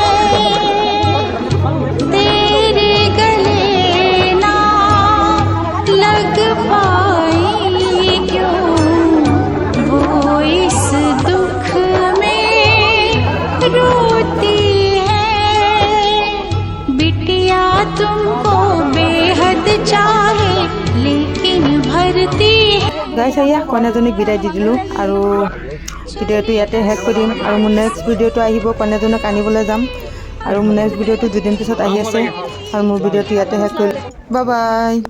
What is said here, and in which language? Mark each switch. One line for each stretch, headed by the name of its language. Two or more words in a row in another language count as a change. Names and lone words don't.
Hindi: तेरे गले ना लग पाई क्यों, वो इस दुख में रोती है। बिटिया तुमको बेहद चाहे लेकिन भरती है।
Assamese: গাইছ এয়া কইনাজনীক বিদায় দি দিলোঁ, আৰু ভিডিঅ'টো ইয়াতে শেষ কৰিম। আৰু মোৰ নেক্সট ভিডিঅ'টো আহিব, কইনাজনীক আনিবলৈ যাম, আৰু মোৰ নেক্সট ভিডিঅ'টো দুদিন পিছত আহি আছে, আৰু মোৰ ভিডিঅ'টো ইয়াতে শেষ কৰিম।
English: bye bye.